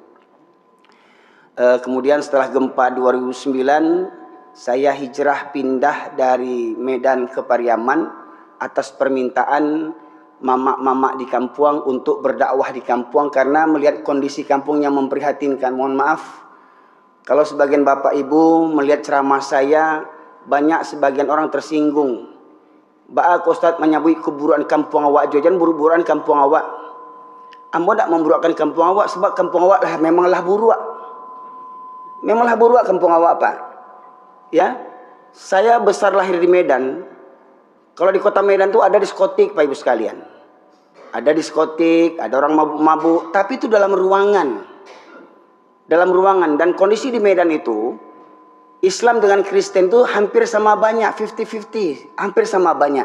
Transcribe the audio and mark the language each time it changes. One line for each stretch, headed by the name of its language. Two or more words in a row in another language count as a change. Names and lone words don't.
Indonesian: Kemudian setelah gempa 2009, saya hijrah pindah dari Medan ke Pariaman atas permintaan mamak-mamak di kampung untuk berdakwah di kampung karena melihat kondisi kampung yang memprihatinkan. Mohon maaf kalau sebagian bapak ibu melihat ceramah saya, banyak sebagian orang tersinggung.
Minangkabau: Baak Ustaz menyabui keburuan kampung awak, jangan buru-buruan kampung awak. Ambo tak memburukkan kampung awak sebab kampung awak lah memanglah buruk. Memanglah buruk kampung awak Pak.
Indonesian: Ya, saya besar lahir di Medan. Kalau di kota Medan tuh ada diskotik Pak Ibu sekalian. ada diskotik, ada orang mabuk-mabuk, tapi itu dalam ruangan. Dalam ruangan. Dan kondisi di Medan itu, Islam dengan Kristen itu hampir sama banyak, 50-50, hampir sama banyak.